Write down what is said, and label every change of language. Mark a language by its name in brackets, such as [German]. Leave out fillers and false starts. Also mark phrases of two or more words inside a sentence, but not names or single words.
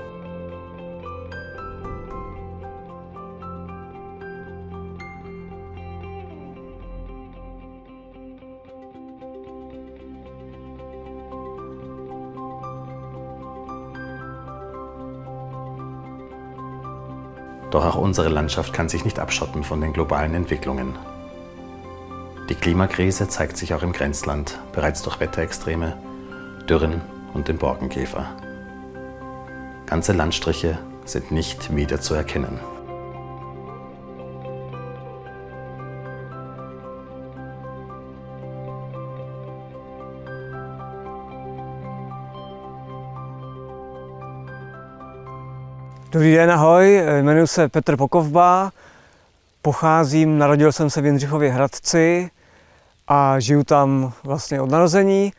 [German] Doch auch unsere Landschaft kann sich nicht abschotten von den globalen Entwicklungen. Die Klimakrise zeigt sich auch im Grenzland, bereits durch Wetterextreme, Dürren und den Borkenkäfer. Ganze Landstriche sind nicht wieder zu erkennen. [Czech] Dobrý den, ahoj, jmenuji se Petr Pokovba, narodil jsem se v Jindřichově Hradci a žiju tam vlastně od narození.